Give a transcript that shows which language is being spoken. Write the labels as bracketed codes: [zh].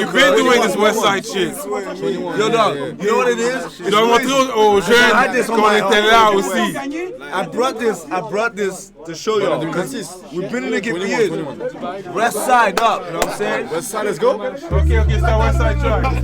[en] You've been doing this Westside shit. Yo, dog, you know what it is? [fr] Tu dois montrer aux jeunes qu'on était là aussi. [en] I brought this to show y'all. We've been in the game for years. West side up, you know what I'm saying? West side, let's go. Okay, it's that West Side track.